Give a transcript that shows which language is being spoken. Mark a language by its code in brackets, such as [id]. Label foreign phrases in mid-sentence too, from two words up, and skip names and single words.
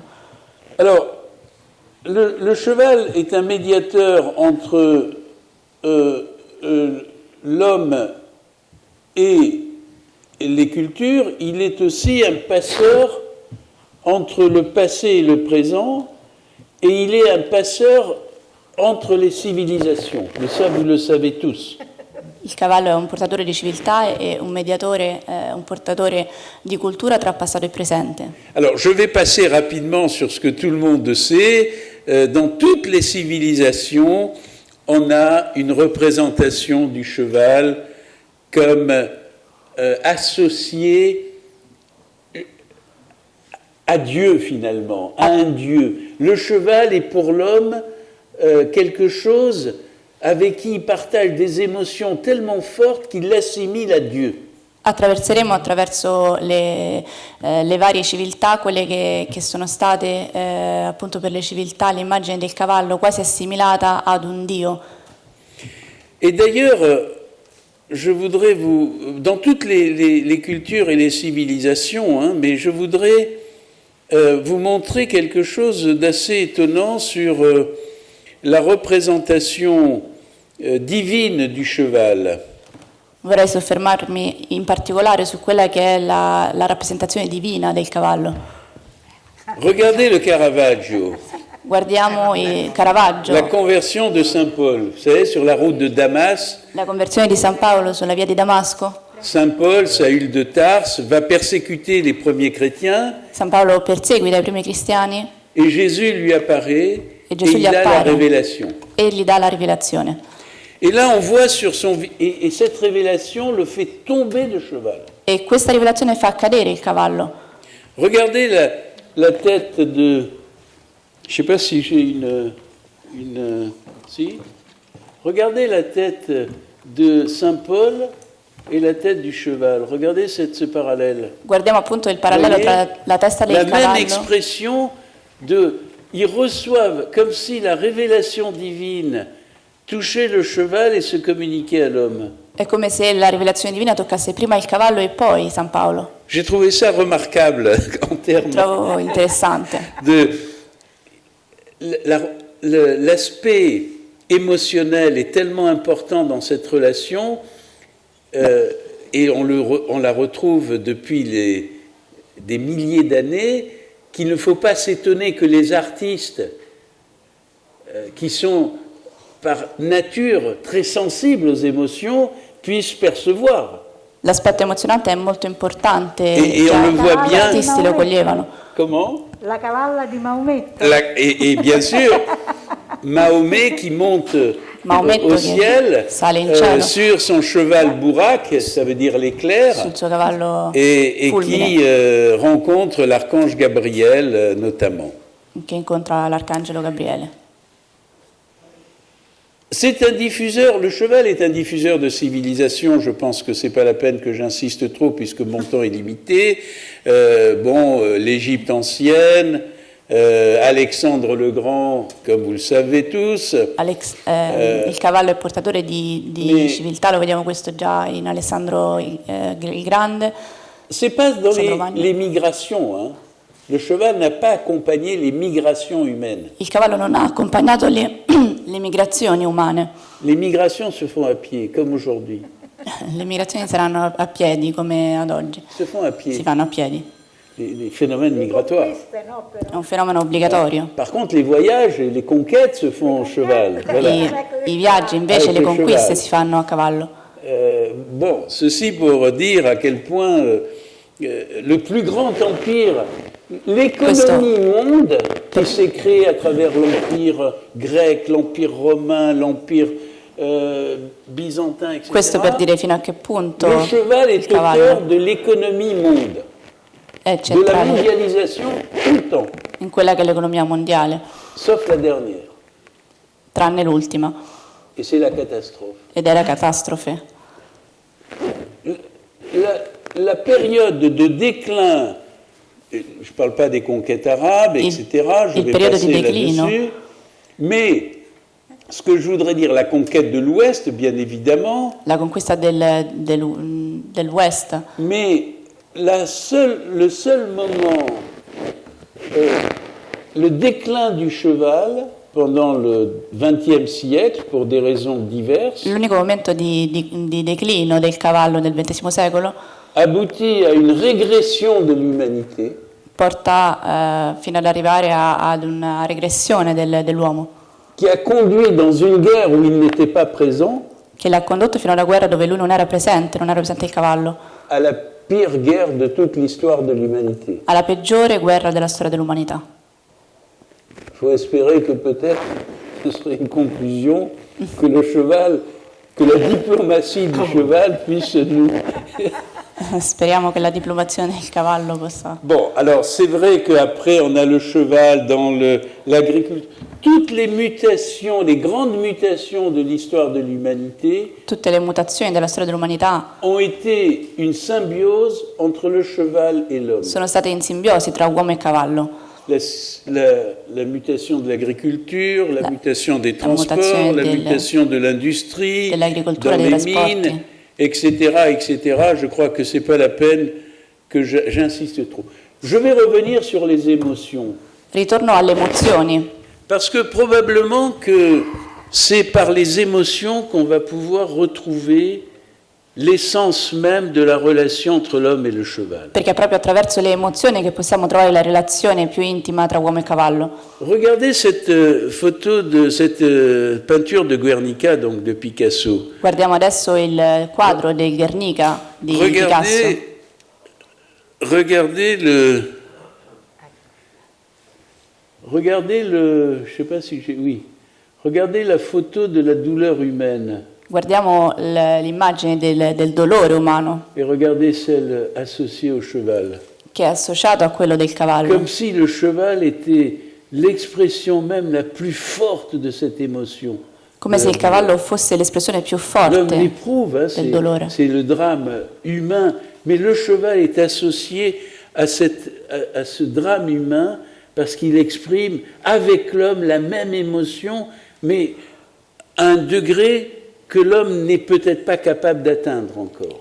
[fr] Alors, le cheval est un médiateur entre l'homme et les cultures. Il est aussi un passeur entre le passé et le présent, et il est un passeur entre les civilisations. Mais ça, vous le savez tous. [it] Il cavallo è un portatore di civiltà e un mediatore, un portatore di cultura tra passato e presente. [fr] Alors, je vais passer rapidement sur ce que tout le monde sait. Dans toutes les civilisations, on a une représentation du cheval comme associé à Dieu finalement, à un Dieu. Le cheval est pour l'homme quelque chose avec qui il partage des émotions tellement fortes qu'il l'assimile à Dieu. [it] Attraverseremo attraverso le varie civiltà, quelle che sono state appunto per le civiltà, l'immagine del cavallo quasi assimilata ad un dio. [fr] Et d'ailleurs, je voudrais dans toutes les cultures et les civilisations, hein, mais je voudrais vous montrer quelque chose d'assez étonnant sur la représentation divine du cheval. [it] Vorrei soffermarmi in particolare su quella che è la rappresentazione divina del cavallo. [fr] Regardez le Caravaggio. [it] Guardiamo il Caravaggio. [fr] La conversion de Saint Paul, vous savez, sur la route de Damas. [it] La conversione di San Paolo sulla via di Damasco. [fr] Saint Paul, Saül de Tarse, va persécuter les premiers chrétiens. [it] San Paolo perseguita i primi cristiani. [fr] Et Jésus lui apparaît [it] Et Gesù [fr] il [it] gli [fr] a la [it] appare. [fr] révélation. [it] E gli dà la rivelazione. [fr] Et là, on voit sur son... Et cette révélation le fait tomber de cheval. [it] E questa rivelazione fa cadere il cavallo. [fr] Regardez la tête de... Je ne sais pas si j'ai si. Regardez la tête de Saint Paul et la tête du cheval. Regardez ce parallèle. [it] Guardiamo appunto il parallelo tra la testa del [fr] La même [it] cavallo. [fr] expression ils reçoivent comme si la révélation divine touchait le cheval et se communiquait à l'homme. [it] È come se la rivelazione divina toccasse prima il cavallo e poi San Paolo. [fr] J'ai trouvé ça remarquable en termes [it] Trovo interessante. [fr] L'aspect émotionnel est tellement important dans cette relation et on la retrouve depuis des milliers d'années qu'il ne faut pas s'étonner que les artistes qui sont par nature très sensibles aux émotions puissent percevoir. [it] L'aspetto emozionante è molto importante [fr] Et [it] già [fr] on le voit [it] gli [fr] bien. [it] artisti lo coglievano. [fr] Comment? [it] La cavalla di Maometto. [fr] Et bien sûr, Mahomet qui monte [it] Maometto [fr] au [it] che [fr] ciel [it] sale in cielo [fr] sur son cheval Bourak, ça veut dire l'éclair, [it] sul suo cavallo [fr] et [it] fulmine, [fr] qui rencontre l'archange Gabriel notamment. [it] che incontra l'arcangelo Gabriele. [fr] C'est un diffuseur, le cheval est un diffuseur de civilisation, je pense que c'est pas la peine que j'insiste trop puisque mon temps est limité. L'Égypte ancienne, Alexandre le Grand, comme vous le savez tous. [it] Il cavallo è portatore di civiltà, lo vediamo questo già in Alessandro il Grande. [fr] C'est pas dans les migrations, hein. Le cheval n'a pas accompagné les migrations humaines. [it] Il cavallo non ha accompagnato le migrazioni umane. [fr] Les migrations se font à pied, comme aujourd'hui. [it] Le migrazioni saranno a piedi come ad oggi. [fr] Se font à pied. [it] Si fanno a piedi. [fr] Les phénomènes migratoires. [it] È un fenomeno obbligatorio. [fr] Par contre, les voyages et les conquêtes se font au cheval. Voilà. [it] I viaggi invece, le conquiste si fanno a cavallo. [fr] Ceci pour dire à quel point le plus grand empire, l'économie monde, qui s'est créée à travers l'empire grec, l'empire romain, l'empire byzantin, etc. [it] Questo per dire fino a che punto [fr] le cheval est au cœur de l'économie monde, [it] è [fr] de la [it] centrale [fr] mondialisation tout le temps, [it] in quella che è l'economia mondiale, [fr] sauf la dernière. [it] tranne l'ultima, [fr] Et c'est la catastrophe. [it] ed è la catastrofe. [fr] La période de déclin, je ne parle pas des conquêtes arabes, etc., je vais passer là-dessus, mais ce que je voudrais dire, la conquête de l'Ouest, bien évidemment, [it] La conquista del West, [fr] mais le seul moment, le déclin du cheval pendant le XXe siècle, pour des raisons diverses, [it] l'unico momento di declino del cavallo del XX secolo, [fr] aboutit à une régression de l'humanité, [it] porta fino ad arrivare ad una regressione dell'uomo, [fr] qui a conduit dans une guerre où il n'était pas présent, [it] che l'ha condotto fino alla guerra dove lui non era presente il cavallo, [fr] à la pire guerre de toute l'histoire de l'humanité. [it] alla peggiore guerra della storia dell'umanità. [fr] Il faut espérer que peut-être ce serait une conclusion, que le cheval, que la diplomatie du cheval puisse nous... [it] Speriamo che la diplomazia del cavallo possa... [fr] Bon, alors c'est vrai qu'après on a le cheval dans l'agriculture. Toutes les mutations, les grandes mutations de l'histoire de l'humanité [it] Tutte le mutazioni della storia dell'umanità [fr] ont été une symbiose entre le cheval et l'homme. [it] sono state in simbiosi tra uomo e cavallo. [fr] La mutation de l'agriculture, la mutation des transports, la mutation de l'industrie, [it] dell'agricoltura, [fr] dans [it] dei [fr] les [it] trasporti, [fr] mines, etc., etc. Je crois que ce n'est pas la peine que j'insiste trop. Je vais revenir sur les émotions. [it] Ritorno alle emozioni, [fr] Parce que probablement que c'est par les émotions qu'on va pouvoir retrouver l'essence même de la relation entre l'homme et le cheval. [it] perché è proprio attraverso le emozioni che possiamo trovare la relazione più intima tra uomo e cavallo. [fr] Regardez cette photo de cette peinture de Guernica, donc de Picasso. [it] Guardiamo adesso il quadro del Guernica di Picasso. [fr] Regardez le, je sais pas si j'ai, oui. Regardez la photo de la douleur humaine. [it] Guardiamo l'immagine del dolore umano [fr] Et regardez celle associée au cheval. [it] che è associato a quello del cavallo, [fr] Comme si le cheval était l'expression même la plus forte de cette émotion. [it] come se il cavallo fosse l'espressione più [fr] L'homme [it] forte [fr] l'éprouve, hein, [it] del dolore. [fr] c'est le drame humain, mais le cheval est associé à ce drame humain parce qu'il exprime avec l'homme la même émotion, mais à un degré que l'homme n'est peut-être pas capable d'atteindre encore.